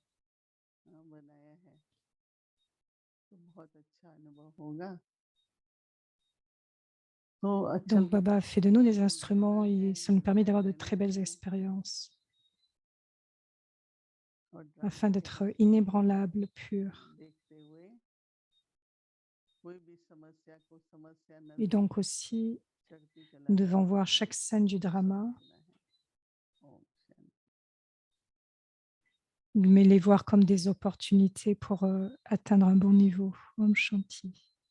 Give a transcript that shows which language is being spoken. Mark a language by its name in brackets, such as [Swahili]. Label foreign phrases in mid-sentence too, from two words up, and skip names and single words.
[Hindi] बनाया है तो बहुत अच्छा अनुभव होगा तो अच्छा [French] Donc, Baba fait de nous des instruments [Hindi] है [French] et ça nous permet d'avoir de [Hindi] रहना [French] très belles [Hindi] है [French] expériences [Hindi] और [French] afin [Hindi] ड्रामा के [French] d'être [Hindi] रास्ते में [French] inébranlables, purs. [Hindi] देखते हुए कोई भी समस्या को समस्या न [French] Et [Hindi] देख [French] donc aussi, [Hindi] चढ़ती कला [French] nous [Hindi] का [French] devons voir [Hindi] अनुभव [French] chaque scène du drama, [Hindi] समझना है ओम शांति [French] mais les voir comme des opportunités pour atteindre un bon niveau. [Hindi] ओम शांति.